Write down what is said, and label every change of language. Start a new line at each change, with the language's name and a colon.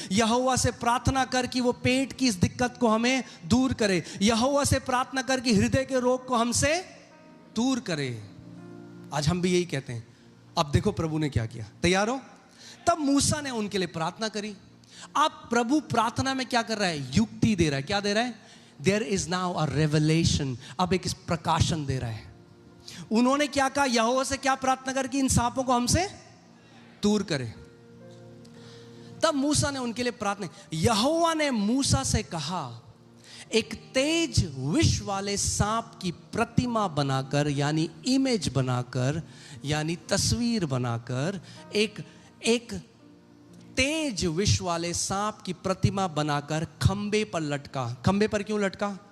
Hindi: यहोवा से प्रार्थना कर कि वो पेट की इस दिक्कत को हमें दूर करे। यहोवा से प्रार्थना कर कि हृदय के रोग को हमसे दूर करे। आज हम भी यही कहते हैं। अब देखो प्रभु ने क्या किया। तैयार हो? तब मूसा ने उनके लिए प्रार्थना करी। अब प्रभु प्रार्थना में क्या कर रहा है? युक्ति दे रहा है। क्या दे रहा है?
English: There is now a revelation.
Hindi: अब एक प्रकाशन दे रहा है। उन्होंने क्या कहा? यहोवा से क्या प्रार्थना कर कि इन सांपों को हमसे दूर करे। तब मूसा ने उनके लिए प्रार्थना। यहोवा ने मूसा से कहा, एक तेज विष वाले सांप की प्रतिमा बनाकर, यानी इमेज बनाकर, यानी तस्वीर बनाकर, एक तेज विष वाले सांप की प्रतिमा बनाकर खंबे पर लटका। खंबे पर क्यों लटका?